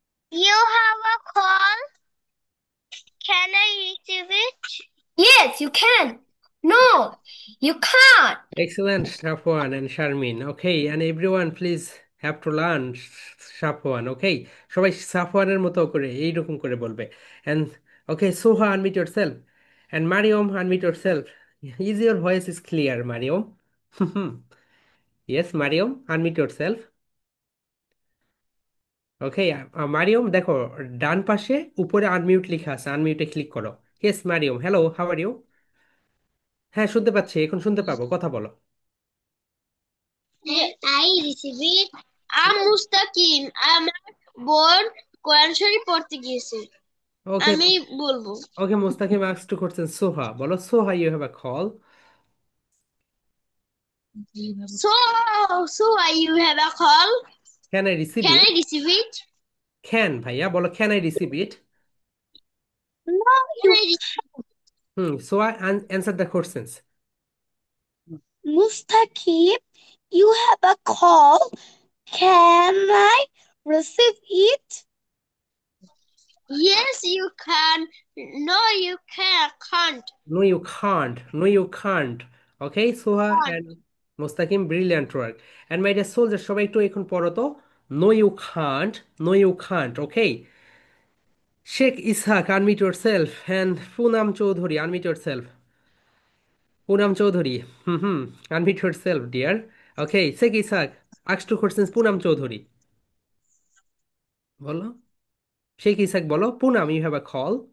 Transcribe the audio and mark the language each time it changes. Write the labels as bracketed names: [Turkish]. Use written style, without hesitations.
[English] You have a call. Can I receive it? Yes, you can. No, you can't. Excellent, Safwan and Sharmin. Okay, and everyone please have to learn Safwan. [Bangla] Okay, সবাই সাফওয়ানের মতো করে এইরকম করে বলবে। [English] And okay, Soha, unmute yourself. And Mariam, unmute yourself. Is your voice is clear, Mariam? Yes, Mariam, unmute yourself. [Bangla] Okay, Mariam, দেখো ডান পাশে উপরে unmute লেখা আছে, আনমিউটে ক্লিক করো। [English] Yes, Mariam. Hello, how are you? [Bangla] হ্যাঁ, শুনতে পাচ্ছি, এখন শুনতে পাবো, কথা বলো। [English] I receive it. [Bangla] মুস্তাকিম আমার বোন কোরআন শরীফ পড়তে গিয়েছে। [English] Okay, [Bangla] আমি বলবো। [English] okay, Mustaqim asks two questions. Soha, [Bangla] বলো [English] Soha, you have a call. So you have a call. Can I receive Can it? I receive it? Can, [Bangla] ভাইয়া বলো [English] can I receive it? No, you So I answer the questions. Mustaqim, you have a call. Can I receive it? Yes, you can. No, you can't. No, you can't. No, you can't. Okay, Soha and Mustaqim, brilliant work. And my dear soldiers, [Bangla] সবাই একটু এখন পড়ো তো। [English] No, you can't. No, you can't. Okay. Sheikh Ishaq, unmute yourself. And Poonam Chaudhary, unmute yourself. Poonam Chaudhary. Unmute yourself, dear. Okay, Sheikh Ishaq. Ask two questions, Poonam Chaudhary. [Bangla] বলো। [English] Sheikh Ishaq [Bangla] বলো, [English] Poonam, you have a call.